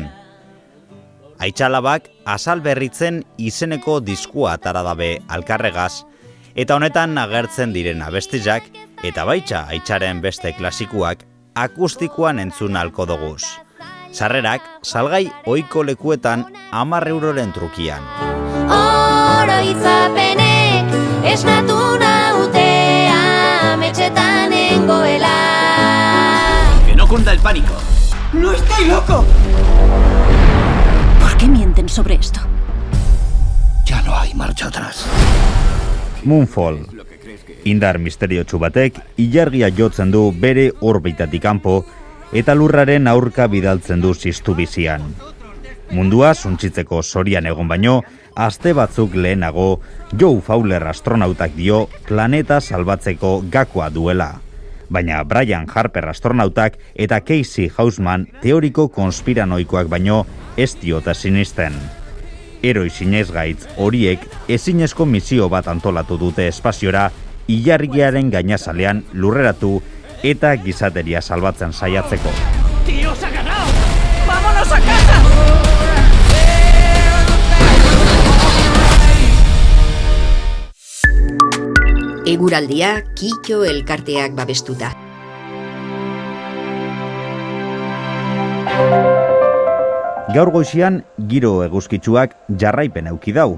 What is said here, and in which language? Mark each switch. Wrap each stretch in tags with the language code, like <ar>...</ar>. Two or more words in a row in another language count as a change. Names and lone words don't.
<eu>Aitxalabak azal berritzen izeneko diskua atara dabe alkarregaz, eta honetan agertzen diren abestizak, eta baitxa Aitxaren beste klasikuak akustikoan entzun halko doguz. Sarrerak salgai ohiko lekuetan 10 euroren trukian. Oroitzapenek esnatu nautea metxetan nengoela.</eu> <es>Que no cunda el pánico. ¡No estoy loco! ¿Por qué mienten sobre esto? Ya no hay marcha atrás. Moonfall.</es> <eu>Indar misteriotsu batek ilargia jotzen du bere orbitatik kanpo eta lurraren aurka bidaltzen du ziztu bizian. Mundua suntsitzeko zorian egon baino, aste batzuk lehenago, Joe Fowler astronautak dio planeta salbatzeko gakoa duela. Baina Brian Harper astronautak eta Casey Houseman teoriko konspiranoikoak baino ez diota sinisten. Heroi zinezgaitz horiek ezinezko misio bat antolatu dute espaziora ilargiaren gainazalean lurreratu eta gizateria salbatzen saiatzeko.</eu> <es>¡Tío, se ha ganado! ¡Vámonos a casa!</es> <eu>Eguraldia Kito elkarteak babestuta. Gaur goizian giro eguzkitsuak jarraipen euki dau.</eu>